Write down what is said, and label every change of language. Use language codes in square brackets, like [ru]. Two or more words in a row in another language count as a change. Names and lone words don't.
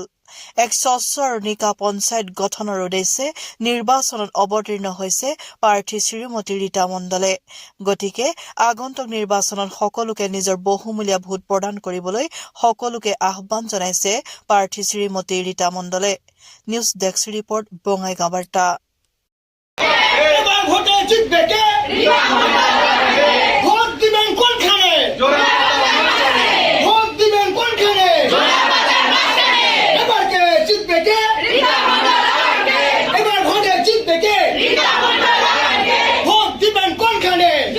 [as] এক স্বচ্ছ আৰু নিকা পঞ্চায়ত গঠনৰ উদ্দেশ্যে নিৰ্বাচনত অৱতীৰ্ণ হৈছে প্ৰাৰ্থী শ্ৰীমতী ৰীতা মণ্ডলে। গতিকে আগন্তুক নিৰ্বাচনত সকলোকে নিজৰ বহুমূলীয়া ভোট প্ৰদান কৰিবলৈ সকলোকে আহ্বান জনাইছে প্ৰাৰ্থী শ্ৰীমতী ৰীতা মণ্ডলে। [en] news desk report [as] বঙাইগাঁও বাৰ্তা। [bn] ভোটে জিতবে কে? ভোট দিবেন কোনখানে? ভোট দিবেন কোনখানে? এবার কে জিতবে কে? এবার ভোটে জিতবে কে? ভোট দিবেন কোনখানে?